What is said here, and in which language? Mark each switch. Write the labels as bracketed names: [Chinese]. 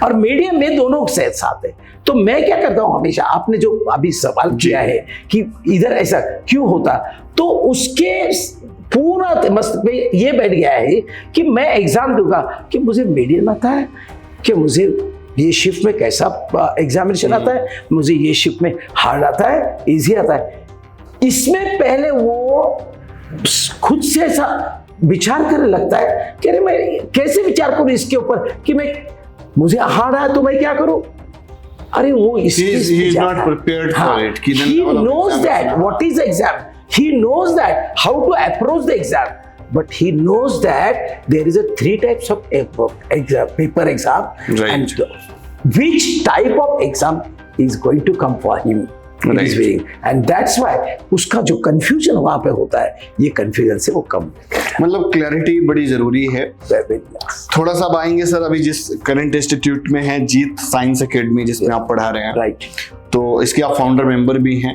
[Hindi] और मीडियम में दोनों साथ है। तो मैं क्या करता हूं हमेशा, आपने जो अभी सवाल किया है कि इधर ऐसा क्यों होता, तो उसके पूरा मस्त में ये बैठ गया है कि मैं एग्जाम दूंगा कि मुझे मीडियम आता है, कि मुझे ये शिफ्ट में कैसा एग्जामिनेशन आता है, मुझे ये शिफ्ट में हार्ड आता है, इजी आता है। इसमें पहले वो खुद से ऐसा विचार करने लगता है कि अरे मैं कैसे विचार करूं इसके ऊपर कि मैं मुझे हार्ड आया तो मैं क्या करूं। अरे वो [English] he is not prepared for it. He knows that what is the exam. He knows that how to approach the exam. But he knows that there is a 3 types of exam, paper exam, right. And which type of exam is going to come for him. It is very, and that's why [Hindi] उसका जो confusion वहाँ पे होता है, ये confusion से वो कम। मतलब क्लैरिटी बड़ी जरूरी है। थोड़ा सा आएंगे सर, अभी जिस करंट इंस्टीट्यूट में है जीत साइंस एकेडमी जिसमें आप पढ़ा रहे हैं, राइट, तो इसके आप फाउंडर मेंबर भी हैं।